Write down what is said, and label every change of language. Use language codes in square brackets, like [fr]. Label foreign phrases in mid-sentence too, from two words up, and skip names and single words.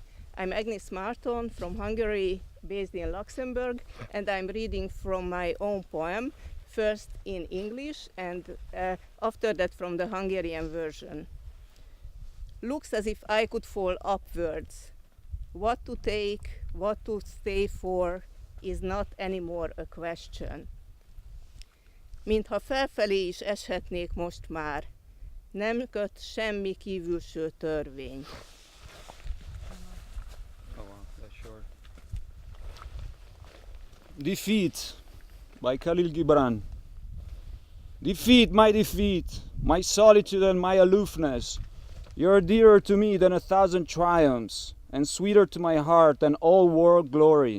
[en] I'm Agnes Marton from Hungary, based in Luxembourg, and I'm reading from my own poem, first in English and after that from the Hungarian version. Looks as if I could fall upwards. What to take, what to stay for is not anymore a question. [hu] Mintha felfelé is eshetnék most már, nem köt semmi kívülső törvény. [en] Oh wow, that's short. Defeat by Khalil Gibran. Defeat, my solitude and my aloofness. You're dearer to me than 1,000 triumphs, and sweeter to my heart than all world glory.